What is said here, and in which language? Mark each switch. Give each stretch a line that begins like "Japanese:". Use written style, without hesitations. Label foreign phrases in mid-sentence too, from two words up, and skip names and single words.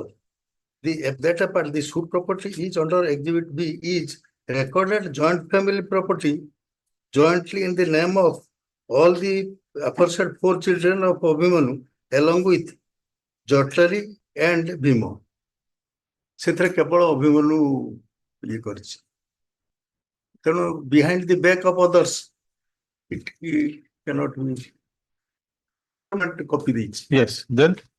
English: The that part, the suit property is under Exhibit B is recorded joint family property jointly in the name of all the aforesaid 4 children of Abhimanyu along with Jotari and Bhimo.
Odia: ସେଥିରେ କେବଳ ଅଭିମନ୍ୟୁ ଇଏ କରିଛି ତେଣୁ
English: behind the back of others it cannot be copy ଦେଇଛି yes then